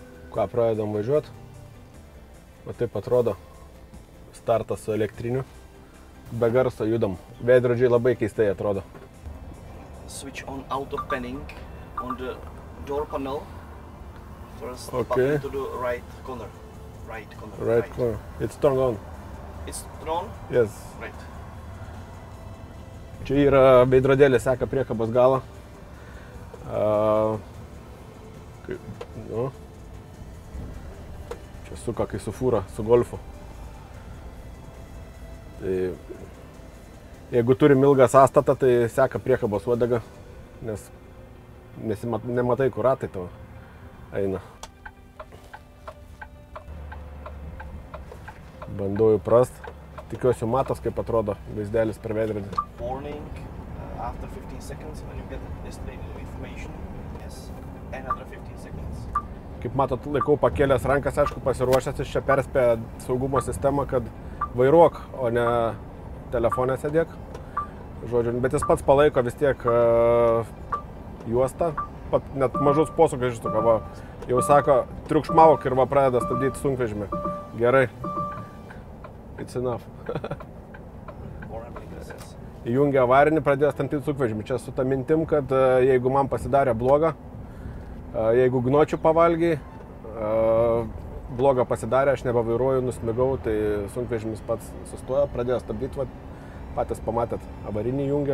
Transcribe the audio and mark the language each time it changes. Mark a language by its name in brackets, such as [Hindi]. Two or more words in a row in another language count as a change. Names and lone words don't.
[Lithuanian] Ką, pradedam važiuoti. O taip atrodo startas su elektriniu. Be garso judam. Veidrodžiai labai keistai atrodo. [English] Switch on auto panning on the door panel. First, Okay. pop into the right corner. Right corner. It's turned on. It's on? Yes. Right. [Lithuanian] Čia yra veidrodėlis, seka priekabos galą. Nu. Čia suka kai su fūra, su golfu. Tai jeigu turim ilgą sąstatą, tai seka priekabos uodega, nes nematai, kur ratai tavo eina. Bandau įprast. Tikiuosi matos, kaip atrodo vaizdelis per veidrodį. [English] Warning after 15 seconds when you get estimated information. Yes, another 15 seconds. [Lithuanian] Kaip matot, laikau pakėlęs rankas, aišku, pasiruošęs, iš čia perspėja saugumo sistemą, kad vairuok, o ne telefonė sėdėk. Žodžiu, bet jis pats palaiko vis tiek juostą, net mažus posūkius iš tokio, jau sako, triukšmauk ir pradeda stabdyti sunkvežimį. Gerai. [English] It's enough. [Lithuanian] Įjungia avarinį, pradėjo stabdyti sunkvežimį. Čia su ta mintim, kad jeigu man pasidarė bloga, jeigu gnočių pavalgiai, bloga pasidarė, aš nebevairuoju, nusmigau, tai sunkvežimis pats sustojo, pradėjo stabdyti, patys pamatėt, avarinį jungia.